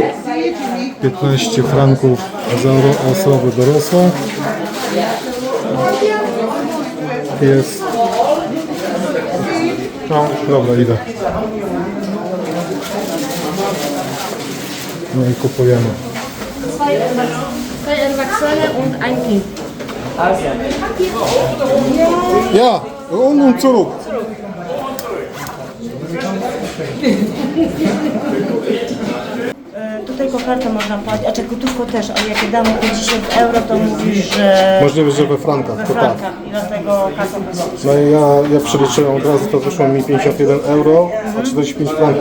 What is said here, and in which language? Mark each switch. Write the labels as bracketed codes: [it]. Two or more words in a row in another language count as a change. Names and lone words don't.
[pl] 15 franków za osobę dorosłą. Jest. No, dobra, idę. No i kupujemy. [de] Zwei Erwachsene und ein Kind. Ja, und zurück. [pl] Tutaj kokartą można płacić, a czy gotówką też, ale jak damy 50 euro, to mówisz, że Możliwe, że we frankach, we to tak. frankach i dlatego kasa wysoka. No i ja przeliczyłem od razu, to wyszło mi 51 euro, a 45 franków.